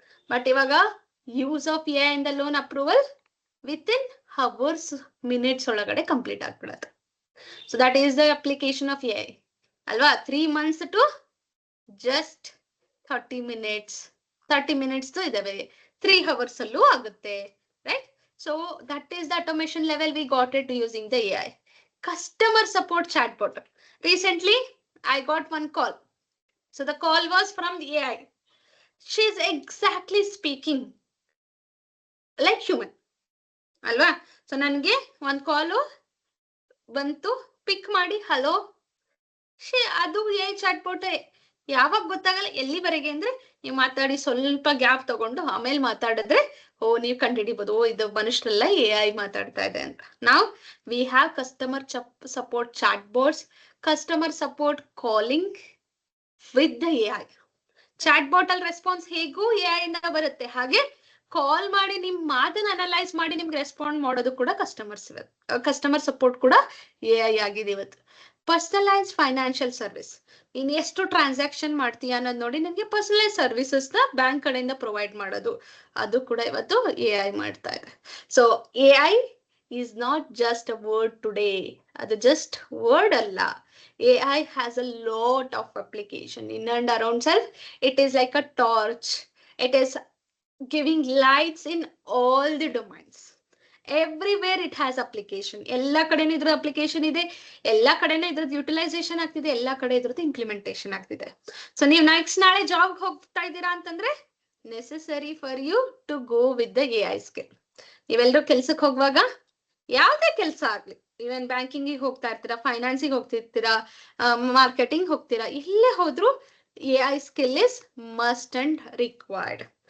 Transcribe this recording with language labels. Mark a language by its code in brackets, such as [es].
[kn] But ಇವಾಗ use of AI ಇಂದ loan approval ವಿತ್-ಇನ್ hours, minutes ಒಳಗಡೆ ಕಂಪ್ಲೀಟ್ ಆಗ್ಬಿಡತ್ತೆ. So [en] that is the application of AI [kn] ಅಲ್ವಾ. [en] 3 months to just 30 minutes, [kn] 30 minutes ಇದಾವೆ, 3 hours ಅಲ್ಲೂ ಆಗುತ್ತೆ, right. [en] So that is the automation level we got it using the AI. Customer support chatbot. Recently, I got one call. So the call was from the AI. She is exactly speaking like human. [kn] Alva? So nange one call bantu, pick ಮಾಡಿ hello. ಅದು AI chatbot. ಯಾವಾಗ ಗೊತ್ತಾಗಲ್ಲ ಎಲ್ಲಿವರೆಗೆ ಅಂದ್ರೆ ನೀವು ಮಾತಾಡಿ ಸ್ವಲ್ಪ gap ತಗೊಂಡು ಆಮೇಲೆ ಮಾತಾಡಿದ್ರೆ ನೀವು ಕಂಡುಹಿಡಿಬಹುದು, ಇದು ಮನುಷ್ಯರೆಲ್ಲ AI ಮಾತಾಡ್ತಾ ಇದೆ ಅಂತ. ನಾವು [en] We have customer support chat bots, customer support calling with the AI. [kn] Chat boat ಅಲ್ಲಿ ರೆಸ್ಪಾನ್ಸ್ ಹೇಗೂ AI ಇಂದ ಬರುತ್ತೆ, ಹಾಗೆ ಕಾಲ್ ಮಾಡಿ ನಿಮ್ ಮಾತನ್ನ ಅನಲೈಸ್ ಮಾಡಿ ನಿಮ್ಗೆ ರೆಸ್ಪಾಂಡ್ ಮಾಡೋದು ಕೂಡ ಕಸ್ಟಮರ್ ಸಪೋರ್ಟ್ ಕೂಡ AI ಆಗಿದೆ ಇವತ್ತು. ಪರ್ಸನಲೈಸ್ ಫೈನಾನ್ಷಿಯಲ್ ಸರ್ವಿಸ್, ನೀನ್ ಎಷ್ಟು ಟ್ರಾನ್ಸಾಕ್ಷನ್ ಮಾಡ್ತೀಯ ಅನ್ನೋದು ನೋಡಿ ನಿಮ್ಗೆ ಪರ್ಸನಲೈಸ್ ಸರ್ವಿಸಸ್ ನ ಬ್ಯಾಂಕ್ ಕಡೆಯಿಂದ ಪ್ರೊವೈಡ್ ಮಾಡೋದು, ಅದು ಕೂಡ ಇವತ್ತು AI ಮಾಡ್ತಾ ಇದೆ. So AI [en] is not just a word today. [kn] ಅದು just word ಅಲ್ಲ. [en] AI has a lot of application in and around self. It is like a torch. It is giving lights in all the domains. Everywhere it has application. [kn] ಎಲ್ಲ ಕಡೆನೂ ಇದ್ರ application ಇದೆ, ಎಲ್ಲ ಕಡೆನೂ ಇದ್ರದ್ದು utilisation ಆಗ್ತಿದೆ, ಎಲ್ಲ ಕಡೆ ಇದ್ರದ್ದು ಇಂಪ್ಲಿಮೆಂಟೇಷನ್ ಆಗ್ತಿದೆ. ಸೊ ನೀವು ನೆಕ್ಸ್ಟ್ ನಾಳೆ ಜಾಬ್ ಹೋಗ್ತಾ ಇದ್ದೀರಾ ಅಂತಂದ್ರೆ [en] Necessary for you to go with the AI skill. [kn] ನೀವೆಲ್ಲರೂ ಕೆಲ್ಸಕ್ಕೆ ಹೋಗುವಾಗ ಯಾವ್ದೇ ಕೆಲಸ ಆಗ್ಲಿ, ಇವನ್ ಬ್ಯಾಂಕಿಂಗ್ ಹೋಗ್ತಾ ಇರ್ತೀರಾ, ಫೈನಾನ್ಸಿಗೆ ಹೋಗ್ತಿರ್ತೀರಾ, ಮಾರ್ಕೆಟಿಂಗ್ ಹೋಗ್ತೀರಾ, ಇಲ್ಲೇ ಹೋದ್ರು [en] AI skill is must and required.